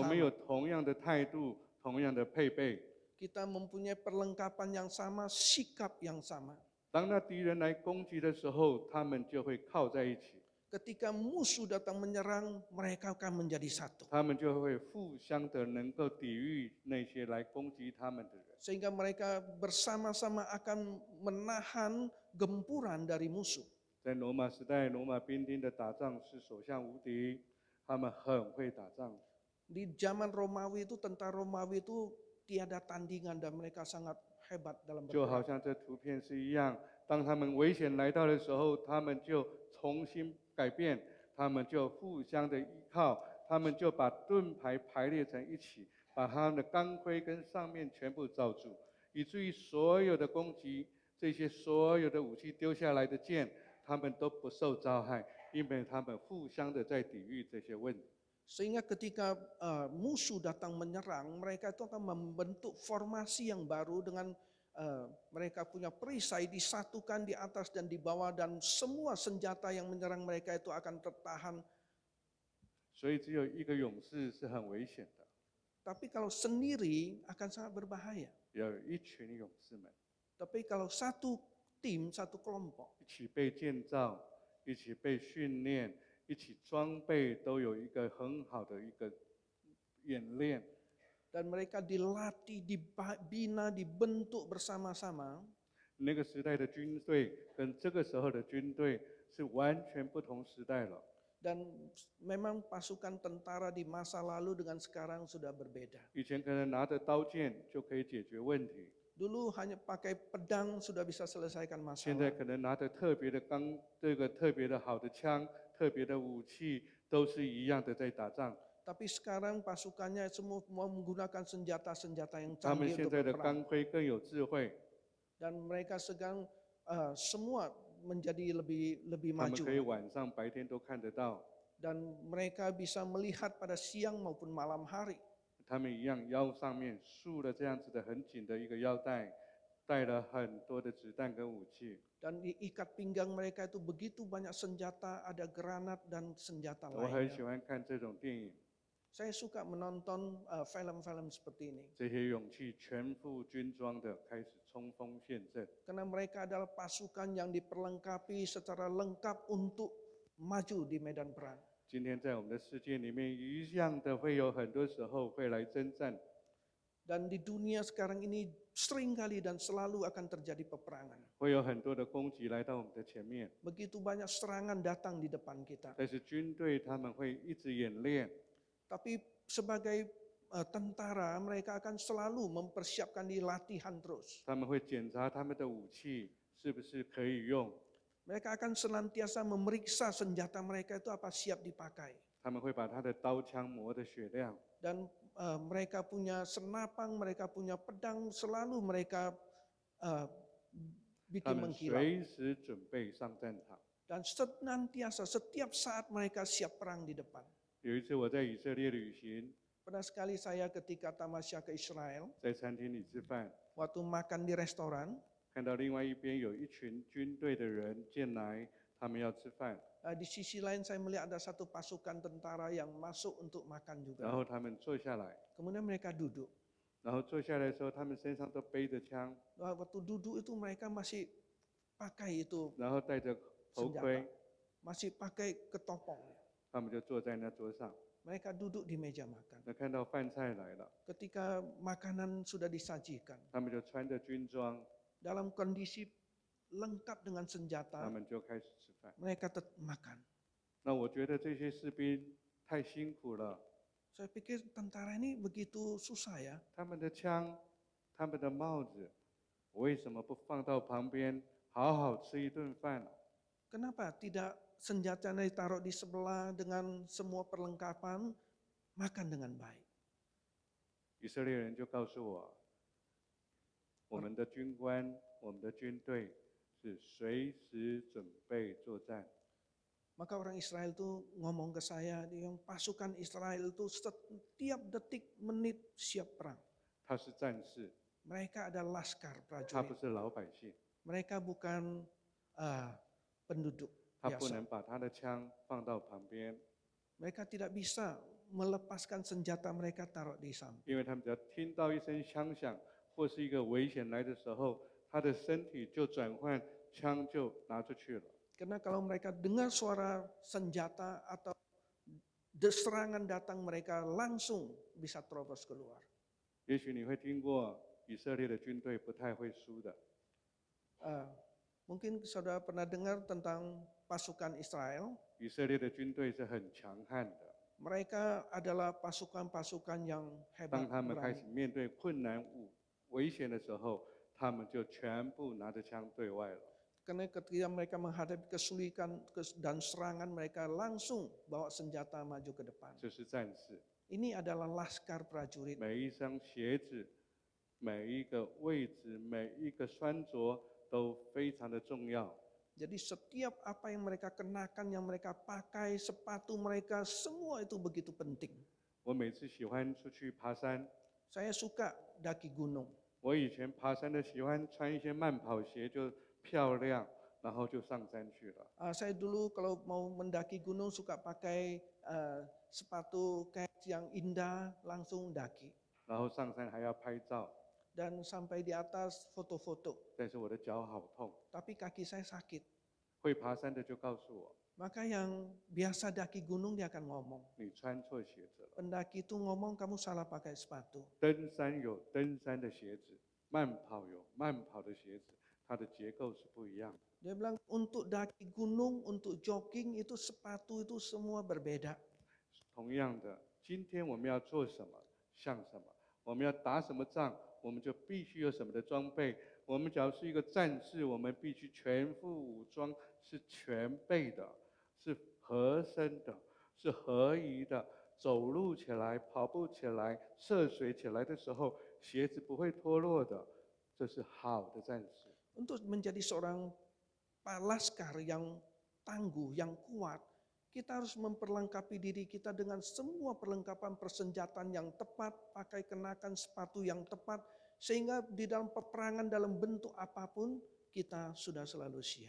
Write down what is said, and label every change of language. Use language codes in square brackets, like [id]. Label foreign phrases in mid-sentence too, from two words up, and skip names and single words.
[zh] 我们有 [id] sama. [zh] 同样的态度，同样的配备。 [id] Kita mempunyai perlengkapan yang sama, sikap yang sama. [zh] 当那敌人来攻击的时候，他们就会靠在一起， [id] Ketika musuh datang menyerang, mereka akan menjadi satu. [zh] 他们就会互相的能够抵御那些来攻击他们的人。 [id] Sehingga mereka bersama-sama akan menahan gempuran dari musuh. [zh] 在罗马时代，罗马兵丁的打仗是所向无敌，他们很会打仗。 [id] Di zaman Romawi itu, tentara Romawi itu tiada tandingan dan mereka sangat hebat dalam [zh] 就好 [id] berperang. [zh] 像这图片是一样，当他们危险来到的时候，他们就重新改变，他们就互相的依靠，他们就把盾牌排列成一起，把他们的钢盔跟上面全部罩住，以至于所有的攻击，这些所有的武器丢下来的箭，他们都不受遭害，因为他们互相的在抵御这些问题。 [id] Sehingga ketika musuh datang menyerang, mereka itu akan membentuk formasi yang baru dengan mereka punya perisai disatukan di atas dan di bawah dan semua senjata yang menyerang mereka itu akan tertahan. [zh] 所以只有一个勇士是很危险的， [id] Tapi kalau sendiri akan sangat berbahaya. [zh] 有一群勇士们 [id] Tapi kalau satu tim, satu kelompok, [zh] 一起被建造，一起被训练，一起装备，都有一个很好的一个演练。 [id] dan mereka dilatih, dibina, dibentuk bersama-sama. [zh] 那个时代的军队跟这个时候的军队是完全不同时代了。 [id] Dan memang pasukan tentara di masa lalu dengan sekarang sudah berbeda. [zh] 以前可能拿着刀剑就可以解决问题， [id] Dulu hanya pakai pedang sudah bisa selesaikan [zh] 现在 [id] masalah. [zh] 可能拿着特别的特别的好的枪、特别的武器，都是一样的在打仗。 [id] Tapi sekarang pasukannya semua menggunakan senjata-senjata yang [zh] 他们 [id] canggih [zh] 现 [id] untuk [zh] 在的 [id] berperang. [zh] 钢盔更有智慧， [id] Dan mereka sekarang semua menjadi lebih [zh] 他们 [id] maju. [zh] 可以晚上、白天都看得到。 [id] Dan mereka bisa melihat pada siang maupun malam hari. [zh] 他们一样腰上面束了这样子的很紧的一个腰带，带了很多的子弹跟武器。 [id] Dan di ikat pinggang mereka itu begitu banyak senjata, ada granat dan senjata [zh] 我很喜 [id] lainnya. [zh] 欢看这种电影， [id] Saya suka menonton film-film seperti ini. [zh] 这些勇气全副军装的开始冲锋陷阵。 [id] Karena mereka adalah pasukan yang diperlengkapi secara lengkap untuk maju di medan perang. [zh] 今天在我们的世界里面，一样的会有很多时候会来征战， [id] Dan di dunia sekarang ini seringkali dan selalu akan terjadi peperangan. [zh] 会有很多的攻击来到我们的前面， [id] Begitu banyak serangan datang di depan kita. [zh] 但是军队他们会一直演练， [id] Tapi sebagai tentara mereka akan selalu mempersiapkan di latihan terus. [zh] 他们会检查他们的武器是不是可以用， [id] Mereka akan senantiasa memeriksa senjata mereka itu apa siap dipakai. [zh] 他们会把他的刀枪磨得雪亮， [id] Dan mereka punya senapang, mereka punya pedang, selalu mereka [zh] 他 [id] bikin [zh] 们 [id] mengkilau. [zh] 随时准备上战场。 [id] Dan senantiasa setiap saat mereka siap perang di depan. [zh] 有一次我在以色列旅行， [id] Pernah sekali saya ketika tamasya ke Israel, [zh] 在餐厅里吃饭， [id] waktu makan di restoran, [zh] 看到另外一边有一群军队的人进来，他们要吃饭， [id] di sisi lain saya melihat ada satu pasukan tentara yang masuk untuk makan [zh] 然 [id] juga. [zh] 后他们坐下来， [id] Kemudian mereka duduk. [zh] 然后坐下来的时候，他们身上都背着枪， [id] Waktu duduk itu mereka masih pakai itu [zh] 然后戴着头 [id] senjata, [zh] 盔， [id] masih pakai ketopong. [zh] 他们就坐在那桌上。 [id] Mereka duduk di meja makan. [zh] 那看到饭菜来了， [id] Ketika makanan sudah disajikan, [zh] 他们就穿着军装， [id] dalam kondisi lengkap dengan [zh] 他 [id] senjata, [zh] 们就开始吃饭。 [id] mereka tetap makan. [zh] 那我觉得这些士兵太辛苦了， [id] Saya pikir tentara ini begitu susah ya. [zh] 他们的枪、他们的帽子，为什么不放到旁边，好好吃一顿饭？ [id] Kenapa tidak senjatanya ditaruh di sebelah dengan semua perlengkapan, makan dengan baik. [zh] 以色列人就告诉我，我们的军官、我们的军队是随时准备作战。 [id] Maka orang Israel itu ngomong ke saya, yang pasukan Israel itu setiap detik menit siap perang. [zh] 他是战士， [id] Mereka adalah laskar [zh] 他不 [id] prajurit. [zh] 是老百姓， [id] Mereka bukan penduduk [zh] 他不 [id] biasa. [zh] 能把他的枪放到旁边， [id] Mereka tidak bisa melepaskan senjata mereka taruh di samping. [zh] 因为他们只要听到一声枪响或是一个危险来的时候，他的身体就转换，枪就拿出去了。 [id] Karena kalau mereka dengar suara senjata atau serangan datang, mereka langsung bisa terobos keluar. [zh] 也许你会听过以色列的军队不太会输的， [id] Mungkin saudara pernah dengar tentang pasukan Israel. [zh] 以色列的军队是很强悍的。 [id] Mereka adalah pasukan-pasukan yang [zh] 当 [id] hebat, [zh] 他们开始 [id] berani. [zh] 面对困难、危险的时候，他们就全部拿着枪对外了。 [id] Karena ketika mereka menghadapi kesulitan dan serangan, mereka langsung bawa senjata maju ke depan. [zh] 这是战士， [id] Ini adalah laskar prajurit. [zh] 每一双鞋子、每一个位置、每一个穿着都非常的重要。 [id] Jadi setiap apa yang mereka kenakan, yang mereka pakai, sepatu mereka, semua itu begitu penting. [zh] 我每次喜欢出去爬山， [id] Saya suka daki gunung. [zh] 我以前爬山的喜欢穿一些慢跑鞋，就漂亮，然后就上山去了。 [id] Saya dulu kalau mau mendaki gunung suka pakai sepatu kets yang indah, langsung daki. [zh] 然后上山还要拍照， [id] Dan sampai di atas foto-foto. [zh] 但是我的脚好痛。 [id] Tapi kaki saya sakit. [zh] 会爬山的就告诉我， [id] Maka yang biasa daki gunung dia akan ngomong. [zh] 你穿错鞋子了。 [id] Pendaki itu ngomong kamu salah pakai sepatu. [zh] 登山有登山的鞋子，慢跑有慢跑的鞋子，它的结构是不一样的。 [id] Dia bilang untuk daki gunung, untuk jogging itu sepatu itu semua berbeda. [zh] 同样的，今天我们要做什么，像什么，我们要打什么仗，我们就必须有什么的装备。我们只要是一个战士，我们必须全副武装，是全备的，是合身的，是合宜的。走路起来、跑步起来、涉水起来的时候，鞋子不会脱落的，这是好的战士。 [id] Untuk menjadi seorang laskar yang tangguh, yang kuat, kita harus memperlengkapi diri kita dengan semua perlengkapan persenjataan yang tepat, pakai kenakan sepatu yang tepat, sehingga di dalam peperangan dalam bentuk apapun kita sudah selalu siap.